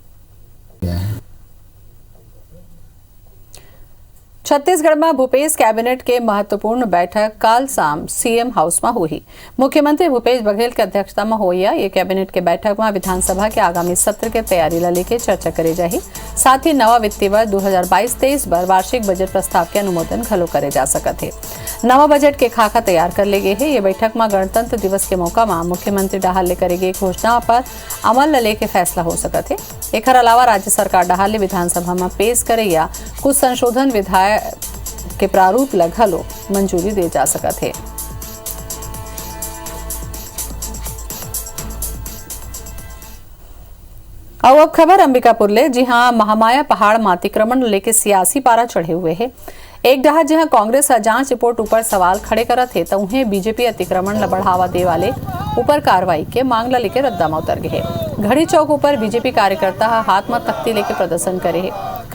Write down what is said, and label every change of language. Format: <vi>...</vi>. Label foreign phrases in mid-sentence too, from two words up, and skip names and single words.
<hne>छत्तीसगढ़ में भूपेश कैबिनेट के महत्वपूर्ण बैठक कल शाम सीएम हाउस में हुई। मुख्यमंत्री भूपेश बघेल की अध्यक्षता में हुई ये कैबिनेट के बैठक में विधानसभा के आगामी सत्र के तैयारी ला लेके चर्चा करे जाही। साथ ही नवा वित्तीय वर्ष 2022-23 पर वार्षिक बजट प्रस्ताव के अनुमोदन घलो करे जा सकत है। नवा बजट के खाका तैयार कर ले गए है। ये बैठक में गणतंत्र दिवस के मौका में मुख्यमंत्री डाहर ले करे गई घोषणा पर अमल ले के फैसला हो सकत है। एक अलावा राज्य सरकार डाहर ले विधानसभा में पेश करे या कुछ संशोधन विधायक के प्रारूप लगलो मंजूरी दे जा सकत है। अब खबर अंबिकापुर ले। जी हां, महामाया पहाड़ में अतिक्रमण लेके सियासी पारा चढ़े हुए है। एक डहर जहां कांग्रेस जांच रिपोर्ट ऊपर सवाल खड़े करत है, तो उन्हें बीजेपी अतिक्रमण ला बढ़ावा दे वाले ऊपर कार्रवाई के मांग ला लेके रद्दा में उतर गए। घड़ी चौक ऊपर बीजेपी कार्यकर्ता हाथ में तख्ती लेके प्रदर्शन करे है।</hne>